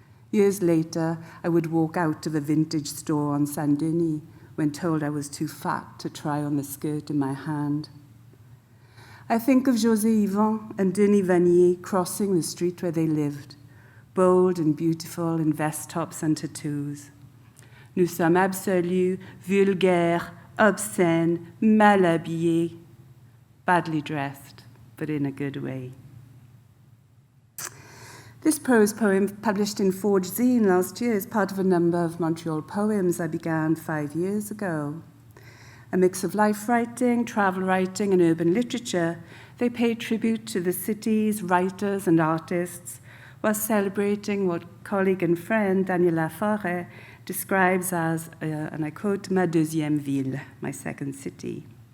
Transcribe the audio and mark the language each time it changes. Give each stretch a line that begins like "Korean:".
English: Years later, I would walk out of a vintage store on Saint-Denis when told I was too fat to try on the skirt in my hand. I think of José Yvon and Denis Vanier crossing the street where they lived, bold and beautiful in vest tops and tattoos.
French: Nous sommes absolus, vulgaires, obscènes, mal habillés,
English: badly dressed, but in a good way. This prose poem, published in Forge Zine last year, is part of a number of Montreal poems I began 5 years ago. A mix of life writing, travel writing, and urban literature, they pay tribute to the city's writers and artists, while celebrating what colleague and friend Daniel Laforêt describes as, and I quote,
French: ma deuxième ville,
English: my second city.